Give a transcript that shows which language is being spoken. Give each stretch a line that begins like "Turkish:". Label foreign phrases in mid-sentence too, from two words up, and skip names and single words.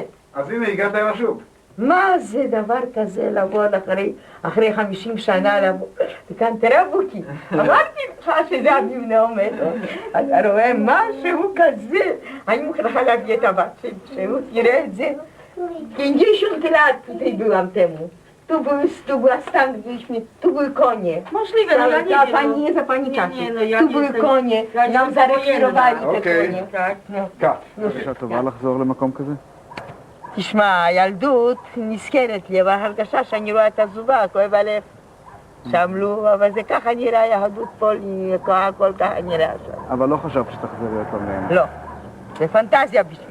Hebrew: אז הנה, הגעת עם השוק. מה זה דבר כזה לבוא אחרי 50 שנה לבוא, וכאן תראה בוקי, אמרתי לך שזה המבנה עומד, אתה רואה משהו כזה, אני מוכרחה להביא את הבת שלי, שהוא תראה את זה.
Polish: Pięćdziesiąt tutaj byłam temu. Tu była stan, tu były konie. Możliwe, no ja nie wiem. Pani nie za pani czasu. Nie, no ja Tu nie były jestem- konie, ja nie nam jestem zarekwirowali te wojenna. konie. Tak, no.
Hebrew: קאט. הרגשה טובה לחזור למקום כזה? תשמע, הילדות נזכרת לי, אבל הרגשה שאני רואה את הזובה, כואב הלב. שעמלו, אבל זה ככה נראה, יהדות פה, כל ככה נראה שם. אבל לא חשבת שתחזרי עוד פעם לעין. לא, זה פנטזיה בשבילי.